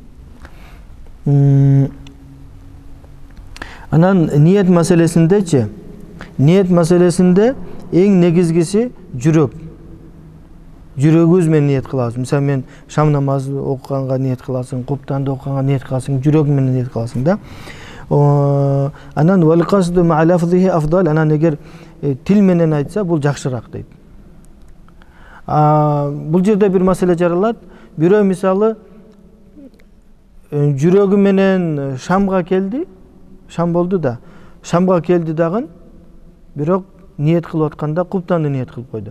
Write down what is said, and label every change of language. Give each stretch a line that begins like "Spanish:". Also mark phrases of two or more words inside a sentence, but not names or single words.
Kyrgyz: Анан ниет маселесиндечи, ниет маселесинде эң негизгиси жүрөк. Жүрөгүбүз менен ниет кылабыз. Мисалы мен шам намазы окуганга ниет кыласың, куптанды окуганга ниет кыласың, жүрөк менен ниет кыласың да.
Arabic: Анан والقصد مع لفظه أفضل,
Kyrgyz: анан эгер тил менен айтса бул жакшыраак дейт. Бул жерде бир маселе жаралат. Бирөө мисалы жүрөгү менен шамга келди, шам болду да, шамга келди дагы, бирок ниет кылып атканда куптанды ниет кылып койду.